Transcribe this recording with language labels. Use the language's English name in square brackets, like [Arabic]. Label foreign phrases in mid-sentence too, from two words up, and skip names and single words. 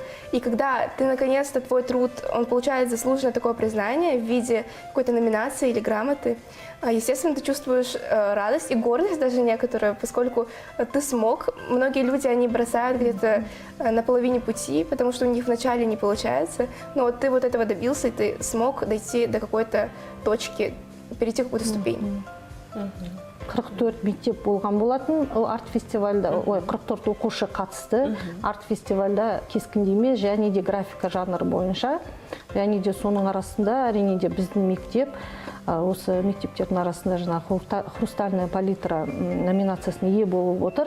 [Russian] И когда ты наконец-то твой труд он получает заслуженное такое признание в виде какой-то номинации или грамоты, естественно, ты чувствуешь радость и гордость даже некоторую, поскольку ты смог. Многие люди, они бросают где-то на половине пути, потому что у них вначале не получается, но вот ты вот этого добился, и ты смог дойти до какой-то точки, перейти какую-то ступень. [Kazakh] 44 мектеп болған болатын, арт-фестивальда, 44 оқушы қатысты, арт-фестивальда кескіндеме және де графика жанры бойынша, және де соның арасында, әрине де біздің мектеп, осы мектептердің арасында жаңа [Russian] хрустальная палитра [Kazakh] номинациясына ие болып отыр.